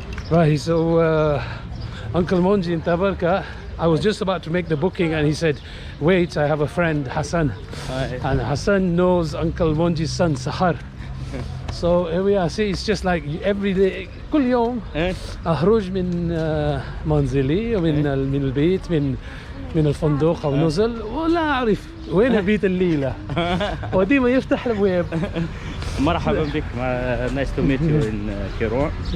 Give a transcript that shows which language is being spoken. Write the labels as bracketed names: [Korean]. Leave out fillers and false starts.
[English] Right, so Uncle Monji in Tabarka, I was just about to make the booking and he said, wait, I have a friend, Hassen. And Hassen knows Uncle Monji's son, Sahar. So here we are. See, it's just like every day, [Arabic] كل يوم أخرج من منزلي ومن البيت من الفندق أو نزل ولا أعرف وين بيت الليلة وديما يفتح الأبواب. مرحبا بك. [English] Nice to meet you in Kairouan.